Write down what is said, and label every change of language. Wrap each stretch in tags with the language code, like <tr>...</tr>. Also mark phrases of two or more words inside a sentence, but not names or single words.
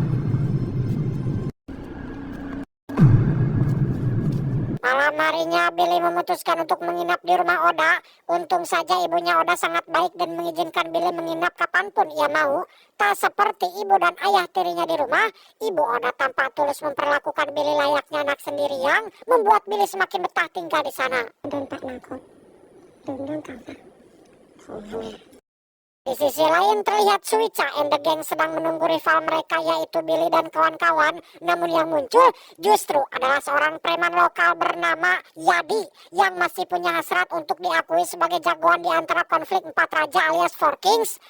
<id>Malam harinya Billy memutuskan untuk menginap di rumah Oda. Untung saja ibunya Oda sangat baik dan mengizinkan Billy menginap kapanpun ia mau. Tak seperti ibu dan ayah tirinya di rumah, ibu Oda tampak tulus memperlakukan Billy layaknya anak sendiri yang membuat Billy semakin betah tinggal di sana.</id> <th>โดนแตะอนาคตลืมเรื่องเก่าซะของแม่</th> <id>Di sisi lain terlihat Suica and the Gang sedang menunggu rival mereka yaitu Billy dan kawan-kawan. Namun yang muncul justru adalah seorang preman lokal bernama Yadi yang masih punya hasrat untuk diakui sebagai jagoan di antara konflik 4 raja alias Four Kings.</id>